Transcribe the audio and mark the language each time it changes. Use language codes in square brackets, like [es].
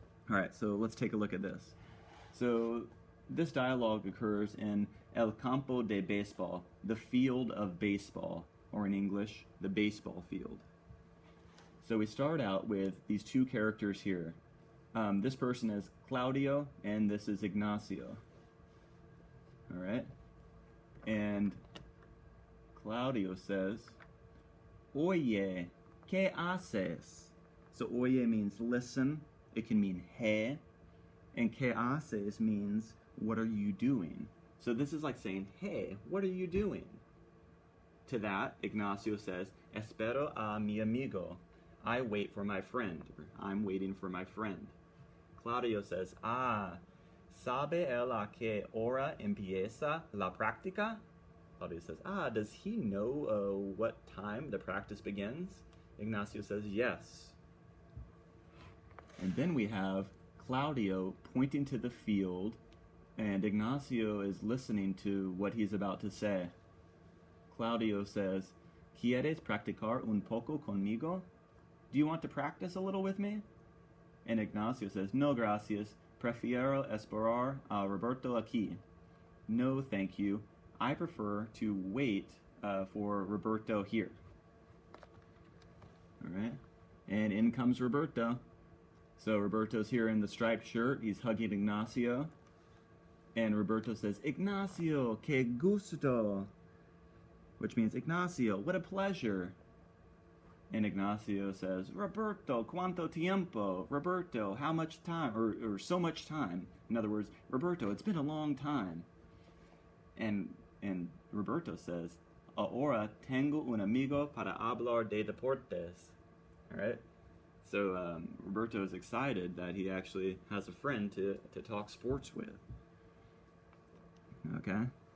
[en] All right, so let's take a look at this. So this dialogue occurs in El Campo de Baseball, the field of baseball, or in English, the baseball field. So we start out with these two characters here. This person is Claudio, and this is Ignacio. All right? And Claudio says, Oye, ¿qué haces? So oye means listen. It can mean hey. And ¿qué haces means what are you doing? So this is like saying, hey, what are you doing? To that, Ignacio says, espero a mi amigo. I wait for my friend. I'm waiting for my friend. [es] Claudio says, ¿sabe él a qué hora empieza la práctica? [en] Claudio says, does he know what time the practice begins? Ignacio says, yes. And then we have Claudio pointing to the field, and Ignacio is listening to what he's about to say. [es] Claudio says, ¿Quieres practicar un poco conmigo? [en] Do you want to practice a little with me? And Ignacio says, no gracias, prefiero esperar a Roberto aquí. No, thank you. I prefer to wait for Roberto here. All right, and in comes Roberto. So Roberto's here in the striped shirt. He's hugging Ignacio. And Roberto says, Ignacio, que gusto. Which means, Ignacio, what a pleasure. And Ignacio says, Roberto, cuánto tiempo? Roberto, how much time? Or so much time. In other words, Roberto, it's been a long time. [es] And Roberto says, ahora tengo un amigo para hablar de deportes. [en] All right? So Roberto is excited that he actually has a friend to talk sports with. Okay?